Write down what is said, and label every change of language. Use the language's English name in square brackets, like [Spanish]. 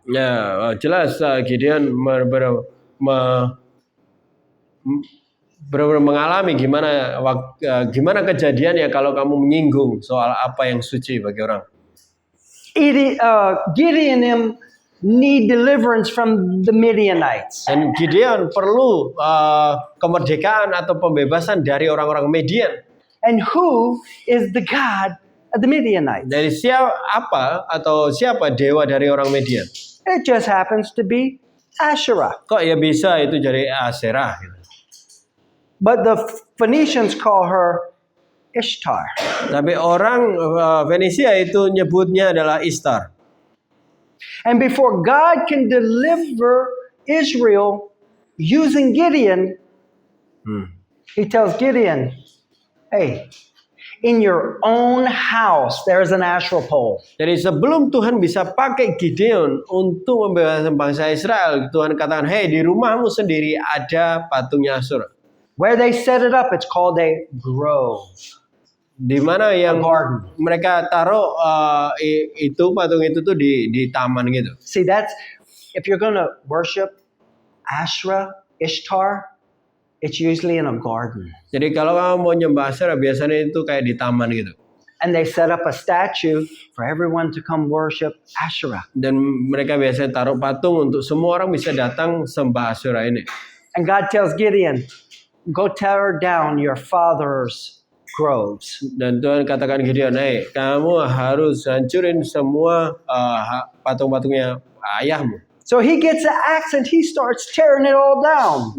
[Indonesian] Ya, jelas Gideon benar-benar mengalami gimana kejadian ya kalau kamu menyinggung soal apa yang suci bagi orang. [English] Gideon need deliverance from the Midianites. [Indonesian] Dan Gideon perlu kemerdekaan atau pembebasan dari orang-orang Midian. [English] And who is the God of the Midianites? [Indonesian] Dari siapa dewa dari orang Midian? [English] It just happens to be Asherah. [Indonesian] Kok ya bisa itu dari Aserah? Gitu. [English] But the Phoenicians call her Ishtar. [Indonesian] Tapi orang Venesia itu nyebutnya adalah Ishtar. [English] And before God can deliver Israel using Gideon, he tells Gideon, hey, in your own house there is an Asherah pole. [Indonesian] Jadi sebelum Tuhan bisa pakai Gideon untuk membebaskan bangsa Israel, Tuhan katakan, hey di rumahmu sendiri ada patungnya Asyura. [English] Where they set it up, it's called a grove. [Indonesian] Di mana yang [English] garden. [Indonesian] mereka taruh itu patung itu tuh di taman gitu. [English] See, that's if you're going to worship Asherah, Ishtar, it's usually in a garden. [Indonesian] Jadi kalau kamu mau nyembah Asyura biasanya itu kayak di taman gitu. [English] And they set up a statue for everyone to come worship Asherah. [Indonesian] Dan mereka biasanya taruh patung untuk semua orang bisa datang sembah Asyura ini. [English] And God tells Gideon, go tear down your father's groves. [Indonesian] Dan Tuhan katakan Gideon, hey, kamu harus hancurin semua patung-patungnya ayahmu. [English] So he gets an axe and he starts tearing it all down.